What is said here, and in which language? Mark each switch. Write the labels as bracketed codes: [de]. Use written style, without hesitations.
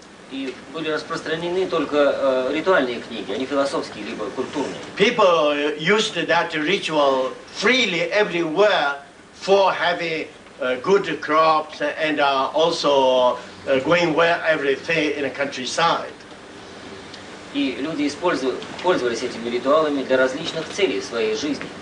[ru] И были распространены только ритуальные книги, а не философские, либо культурные. [en] People used that ritual freely everywhere for having good crops and also going well everything in a countryside. [ru] И люди пользовались этими ритуалами для различных целей в своей жизни.